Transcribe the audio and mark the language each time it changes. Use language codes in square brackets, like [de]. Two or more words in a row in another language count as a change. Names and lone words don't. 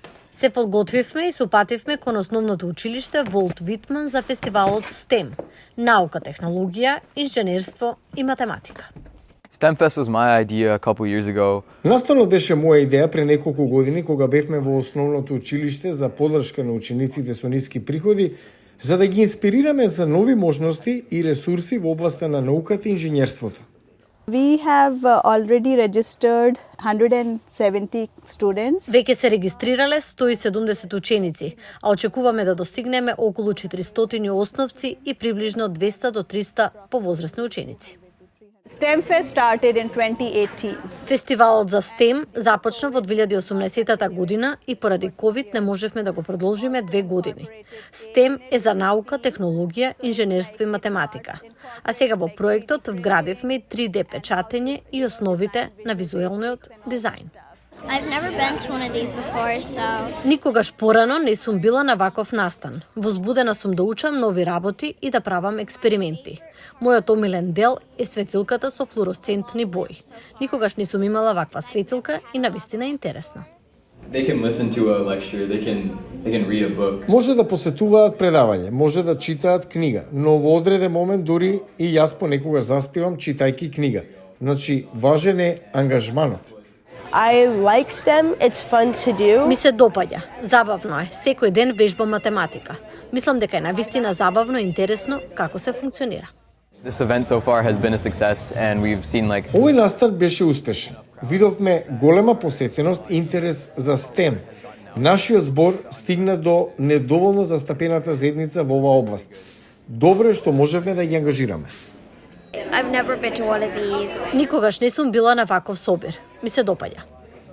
[mk] Се подготвивме и се упативме кон основното училиште Волт Витман за фестивалот STEM – наука, технологија, инженерство и математика. [en] STEMfest was my idea a couple years ago. [mk] Настанот беше моја идеја пред неколку години кога бевме во основното училиште за поддршка на учениците со ниски приходи, за да ги инспирираме за нови можности и ресурси во областа на науката и инженерството. [en] We have already registered 170 students. [mk] Веќе се регистрирале 170 ученици, а очекуваме да достигнеме околу 400 основци и приближно 200 до 300 повозрасни ученици. [en] STEMfest started in 2018. [mk] Фестивалот за STEM започна во 2018 година и поради COVID не можевме да го продолжиме 2 години. STEM е за наука, технологија, инженерство и математика. А сега во проектот вградивме 3D печатење и основите на визуелниот дизајн. [en] I've never been to one of these before, so... [mk] Никогаш порано не сум била на ваков настан. Возбудена сум да учам нови работи и да правам експерименти. Мојот омилен дел е светилката со флуоресцентни бои. Никогаш не сум имала ваква светилка и навистина е интересна. [en] They can listen to a lecture, they can read a book. [mk] Може да посетуваат предавање, може да читаат книга, но во одреден момент дури и јас понекогаш заспивам читајки книга. Значи, важен е ангажманот. [en] I like STEM. It's fun to do. [mk] Ми се допаѓа. Забавно е. Секој ден вежбам математика. Мислам дека е навистина забавно и интересно како се функционира. [en] This event so far has been a success and we've seen like [mk] Овој настан беше успешен. Видовме голема посетеност и интерес за STEM. Нашиот збор стигна до недоволно застапената заедница во оваа област. Добро е што можевме да ги ангажираме. [en] I've never been to one of these. [mk] Никогаш не сум била на ваков собир. Ми се допаѓа.